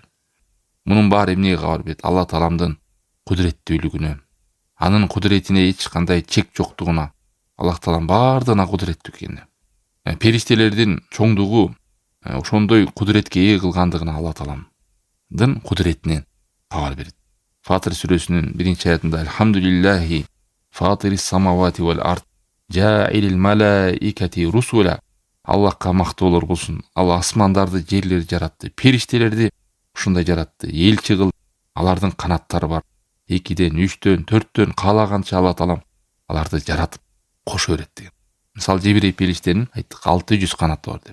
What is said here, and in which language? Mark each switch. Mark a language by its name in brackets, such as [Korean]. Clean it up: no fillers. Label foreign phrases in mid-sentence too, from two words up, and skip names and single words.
[Kyrgyz] Мунун баары эмнеге кабар берет? Алла Тааламдын кудуреттүүлүгүнө, анын кудуретине эч кандай чек жоктугуна, Аллах Таалам баардыгына кудуреттүү экенине. Периштелердин чоңдугу ошондой кудуретке ээ кылгандыгына Алла Тааламдын кудуретинен кабар берет. Фатир сүрөсүнүн 1-аятында [Arabic] الحمد لله فاطر السماوات والأرض جاعل الملائكة رسلا. [Kyrgyz] Аллахка мактоолор болсун. Алла асмандарды, жерлерди жаратты. Периштелерди ушундай жаратты. Элчи кыл. Алардын канаттары бар. 2ден, 3дөн, 4дөн каалаганча Алла Таалам аларды жаратып кошо берет деген. Мисалы Жебирей периштенин айттык 600 канаты бар деп.